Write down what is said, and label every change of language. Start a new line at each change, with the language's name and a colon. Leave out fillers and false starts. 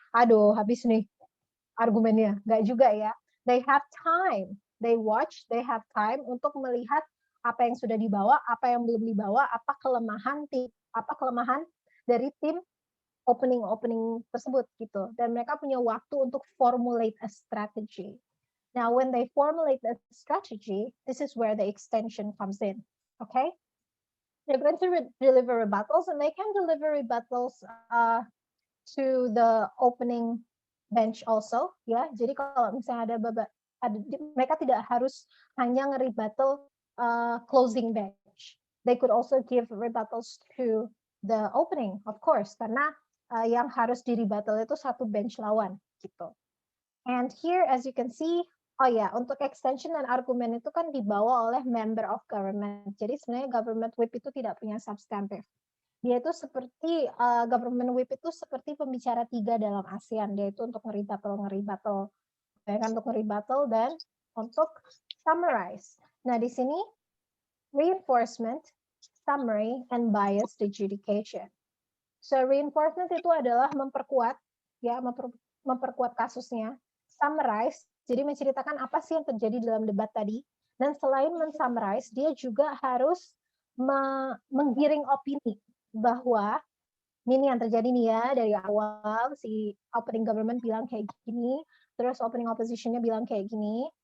Indonesian: Aduh, habis nih argumennya. Nggak juga ya.
English: They have time. They watch, they have time
Indonesian: untuk melihat apa yang sudah dibawa, apa yang belum dibawa, apa kelemahan dari tim opening tersebut gitu. Dan mereka punya waktu untuk
English: formulate a strategy. Now, when they formulate a strategy, this is where the extension comes in. Okay? They're going to deliver rebuttals, and they can deliver rebuttals to the opening bench also.
Indonesian: Ya, jadi kalau misalnya mereka tidak harus hanya nge-rebuttal closing bench.
English: They could also give rebuttals to the opening, of course,
Indonesian: karena yang harus di-rebuttal itu satu bench lawan gitu.
English: And here, as you can see,
Indonesian: oh ya, untuk extension dan argumen itu kan dibawa oleh member of government. Jadi sebenarnya government whip itu tidak punya substantive. Dia itu seperti government whip itu seperti pembicara 3 dalam ASEAN. Dia itu untuk nge-rebuttal, untuk nge-rebuttal dan untuk summarize. Nah di sini reinforcement, summary, and biased adjudication. So reinforcement itu adalah memperkuat, ya, memperkuat kasusnya. Summarize, jadi menceritakan apa sih yang terjadi dalam debat tadi. Dan selain men-summarize, dia juga harus menggiring opini bahwa ini yang terjadi nih ya, dari awal si opening government bilang kayak gini, terus opening oppositionnya bilang kayak gini.